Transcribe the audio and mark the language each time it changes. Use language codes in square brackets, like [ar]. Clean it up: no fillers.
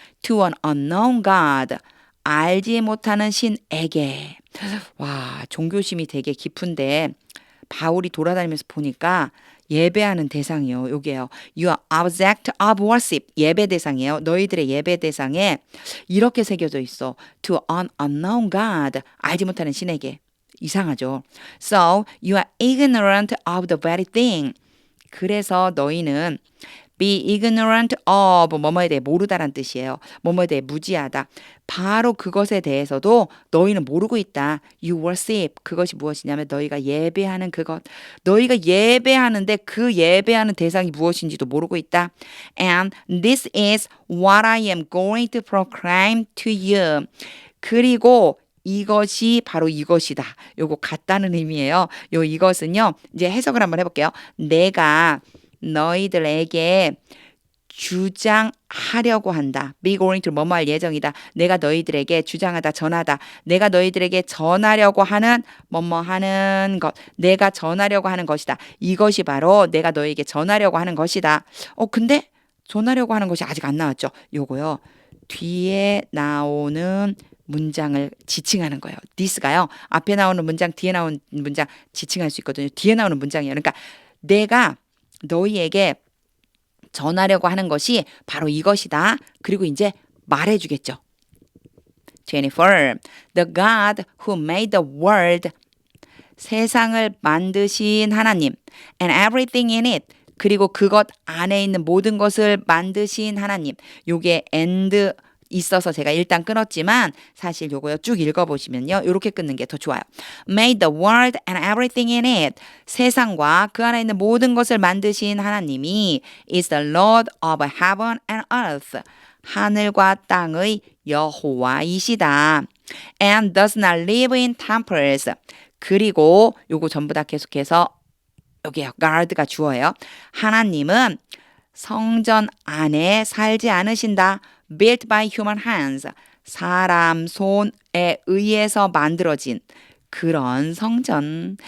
[en] To an unknown God. [ko] 알지 못하는 신에게. 와, 종교심이 되게 깊은데 바울이 돌아다니면서 보니까 예배하는 대상이요. 요게요. [en] Your object of worship. [ko] 예배 대상이에요. 너희들의 예배 대상에 이렇게 새겨져 있어. [en] To an unknown God. [ko] 알지 못하는 신에게. 이상하죠. [en] So you are ignorant of the very thing. [ko] 그래서 너희는 be ignorant of 뭐뭐에 대해 모르다란 뜻이에요. 뭐뭐에 대해 무지하다. 바로 그것에 대해서도 너희는 모르고 있다. [en] You worship. [ko] 그것이 무엇이냐면 너희가 예배하는 그것. 너희가 예배하는데 그 예배하는 대상이 무엇인지도 모르고 있다. [en] And this is what I am going to proclaim to you. [ko] 그리고 이것이 바로 이것이다. 요거 같다는 의미예요. 이것은요. 이제 해석을 한번 해볼게요. 내가 너희들에게 주장하려고 한다. be going to 뭐뭐 할 예정이다. 내가 너희들에게 주장하다, 전하다. 내가 너희들에게 전하려고 하는 뭐뭐 하는 것. 내가 전하려고 하는 것이다. 이것이 바로 내가 너희에게 전하려고 하는 것이다. 근데 전하려고 하는 것이 아직 안 나왔죠. 요거요. 뒤에 나오는 문장을 지칭하는 거예요. this가요. 앞에 나오는 문장, 뒤에 나오는 문장 지칭할 수 있거든요. 뒤에 나오는 문장이에요. 그러니까 내가 너희에게 전하려고 하는 것이 바로 이것이다. 그리고 이제 말해주겠죠. 24. [en] The God who made the world. [ko] 세상을 만드신 하나님. [en] And everything in it. [ko] 그리고 그것 안에 있는 모든 것을 만드신 하나님. 요게 and 있어서 제가 일단 끊었지만 사실 요거요 쭉 읽어보시면요. 요렇게 끊는 게 더 좋아요. [en] Made the world and everything in it. [ko] 세상과 그 안에 있는 모든 것을 만드신 하나님이 [en] is the Lord of heaven and earth. [ko] 하늘과 땅의 여호와이시다. [en] And does not live in temples. [ko] 그리고 요거 전부 다 계속해서 여기요. guard가 주어예요. 하나님은 성전 안에 살지 않으신다. [en] built by human hands. [ko] 사람 손에 의해서 만들어진 그런 성전.